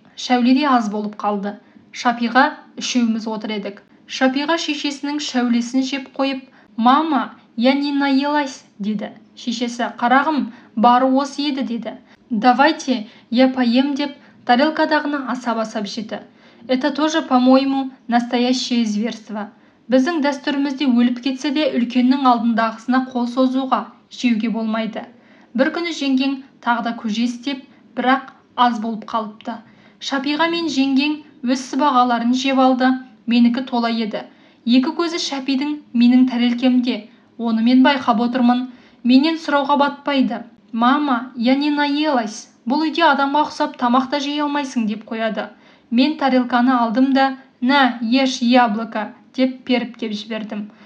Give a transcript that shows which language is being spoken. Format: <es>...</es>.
<kk>Шәуледе аз болып қалды. Шапиға үшеуміз отыр едік. Шапиға шешесінің Шәулесін жеп қойып,</kk> <ru>«Мама, я не наелась»</ru> <kk>деді. Шешесі: «Қарағым, бары осы еді» деді.</kk> <ru>«Давайте, я поем»</ru> <kk>деп тарелкадағыны асап-асап жеді.</kk> <ru>Это тоже, по-моему, настоящее зверство.</ru> <kk>Біздің дәстүрімізде өліп кетсе де үлкеннің алдындағысына қол созуға, жеуге болмайды. Бір күні жеңгең тағы да көже істеп, бірақ аз болып қалыпты. Шапиға мен жеңгең өз сыбағаларын жеп алды. Менікі тола еді. Екі көзі Шапидің менің тәрелкемде. Оны мен байқап отырмын. Менен сұрауға батпайды.</kk> <ru>«Мама, я не наелась».</ru> <kk>Бұл үйде адамға ұқсап тамақта жей алмайсың деп қояды. Мен тарелканы алдым да</kk> <ru>«На, еш яблоко»</ru> <kk>деп періп кеп жібердім.</kk>